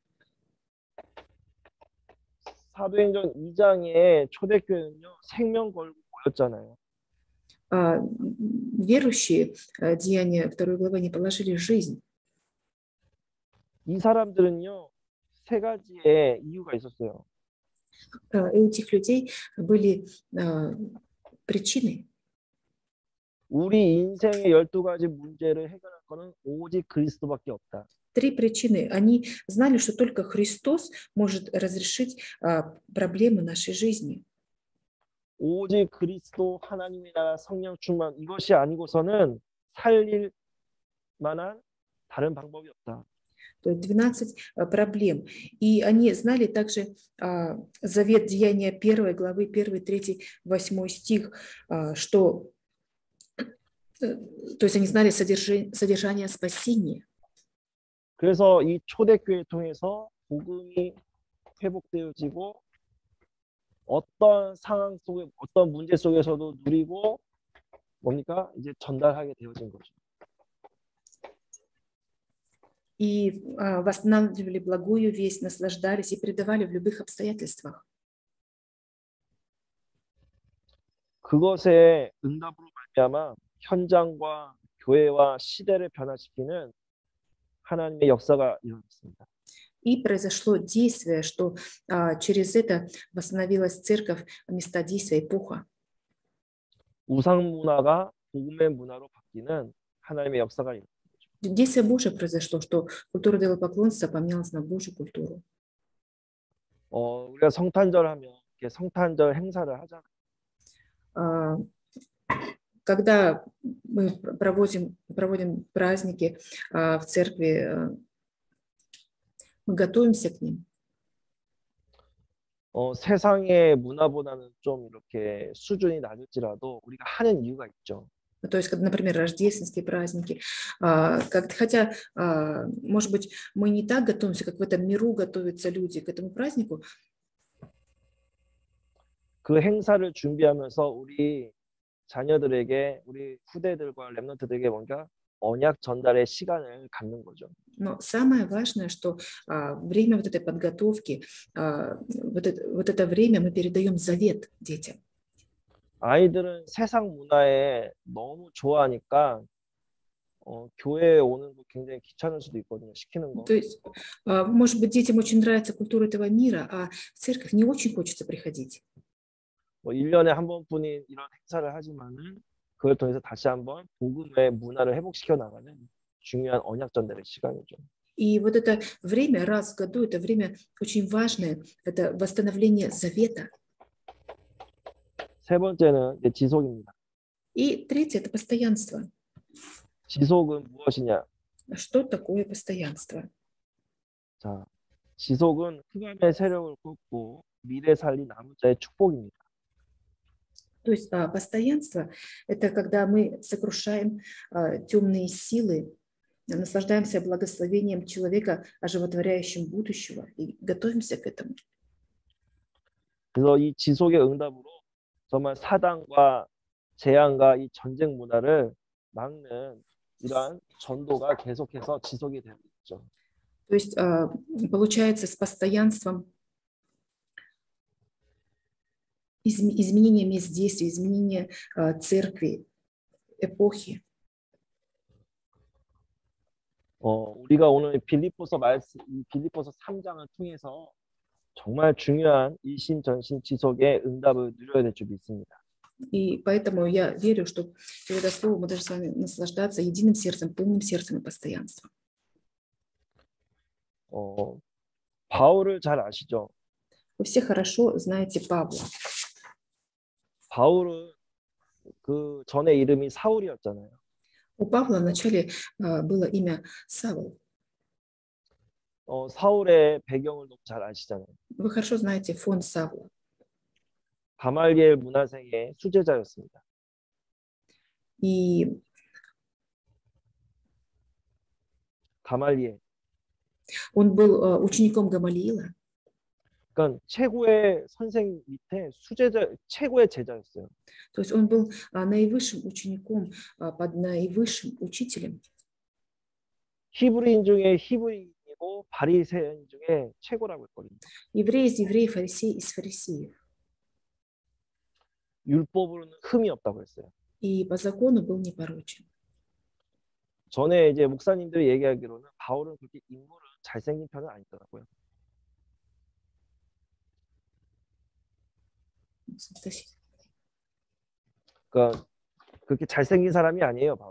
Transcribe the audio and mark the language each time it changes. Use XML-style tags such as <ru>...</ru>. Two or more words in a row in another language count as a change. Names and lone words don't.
<ko>사도행전 2장에 초대교회는요, 생명 걸고 모였잖아요.</ko> <ru>Верующие, Деяния 2 главы, не положили жизнь.</ru> <ko>이 사람들은요, 세 가지의 이유가 있었어요.</ko> <ru>И у этих людей были причины.</ru> <ko>우리 인생의 12가지 문제를 해결할 거는 오직 그리스도밖에 없다.</ko> <ru>3 причины. Они знали, что только Христос может разрешить проблемы нашей жизни.</ru> <ko>오직 그리스도 하나님의 나라 성령 충만 이것이 아니고서는 살릴 만한 다른 방법이 없다.</ko> <ru>То есть 12 проблем. И они знали также завет Деяния 1 главы, 1, 3, 8 стих, что, то есть они знали содержание спасения.</ru> <ko>그래서 이 초대교회 통해서 복음이 회복되어지고 어떤 상황 속에 어떤 문제 속에서도 누리고 뭡니까? 이제 전달하게 되어진 거죠.</ko> <ru>И восстанавливали благую весть, наслаждались и передавали в любых обстоятельствах.</ru> <ko>그것의 응답으로 말미암아 현장과 교회와 시대를 변화시키는 하나님의 역사가 일어났습니다.</ko> <ru>И произошло действие, что через это восстановилась церковь, места действия, эпоха.</ru> <ko>우상 문화가 복음의 문화로 바뀌는 하나님의 역사가 일어났습니다.</ko> <ru>Действие Божие произошло, что культура идолопоклонства поменялась на Божью культуру.</ru> <ko>우리가 성탄절 하면 성탄절 행사를 하잖아요.</ko> <ru>Когда мы проводим праздники в церкви, мы готовимся к ним.</ru> <ko>세상의 문화보다는 좀 이렇게 수준이 낮을지라도 우리가 하는 이유가 있죠.</ko> <ru>То есть, например, рождественские праздники. Хотя, может быть, мы не так готовимся, как в этом миру готовятся люди к этому празднику.</ru> <ko>그 행사를 준비하면서 우리 자녀들에게, 우리 후대들과 렘넌트들에게 뭔가 언약 전달의 시간을 갖는 거죠.</ko> <ru>Но самое важное, что время вот этой подготовки, вот это время мы передаем завет детям.</ru> <ko>아이들은 세상 문화에 너무 좋아하니까 교회에 오는 거 굉장히 귀찮을 수도 있거든요. 시키는 거.</ko> <ru>То есть, может быть, детям очень нравится культура этого мира, а в церковь не очень хочется приходить.</ru> <ko>1년에 한 번뿐인 이런 행사를 하지만은 그걸 통해서 다시 한번 복음의 문화를 회복시켜 나가는 중요한 언약 전달의 시간이죠.</ko> <ru>И вот это время раз в году, это время очень важное, это восстановление завета.</ru> <ko>세 번째는 지속입니다.</ko> <ru>И третье – это постоянство.</ru> <ko>지속은 무엇이냐?</ko> <ru>Что такое постоянство?</ru> <ko>자, 지속은 흑암의 세력을 꺾고 미래 살린 남은 자의 축복입니다.</ko> <ru>То есть постоянство – это когда мы сокрушаем темные силы, наслаждаемся благословением человека, оживотворяющим будущего, и готовимся к этому.</ru> <ko>그래서 이 지속의 응답으로 정말 사단과 재앙과 이 전쟁 문화를 막는 이러한 전도가 계속해서 지속이 되고 있죠.</ko> <ru>То есть получается с постоянством изменения мест действия, изменения церкви, эпохи.</ru> <ko>우리가 오늘 빌립보서 3장을 통해서 정말 중요한 일심전심 지속의 응답을 누려야 될 줄 믿습니다.</ko> <ru>И поэтому я верю, что перед словом мы должны с вами наслаждаться единым сердцем, полным сердцем и постоянством.</ru> <ko>바울을 잘 아시죠?</ko> <ru>Вы все хорошо знаете Павла.</ru> <ko>바울은 그 전에 이름이 사울이었잖아요.</ko> <ru>У Павла вначале было имя Савл.</ru> <ko>사울의 배경을 너무 잘 아시잖아요.</ko> <ru>Вы хорошо знаете фон Савла.</ru> <ko>가말리엘 문화생의 수제자였습니다.</ko> <ru>И 가말리엘. он был учеником Гамалиила.</ru> <ko>그러니까 최고의 선생 밑에 최고의 제자였어요.</ko> <ru>То есть он был наивысшим учеником под наивысшим учителем.</ru> <ko>히브리인 중에 히브리인이고 바리새인 중에 최고라고 했거든요.</ko> <ru>Еврей из евреев, фарисей из фарисеев.</ru> <ko>율법으로는 흠이 없다고 했어요.</ko> <ru>И по закону был непорочен.</ru> <ko>전에 이제 목사님들이 얘기하기로는 바울은 그렇게 인물은 잘생긴 편은 아니더라고요. 그러니까 그렇게 잘생긴 사람이 아니에요, 바울은.</ko>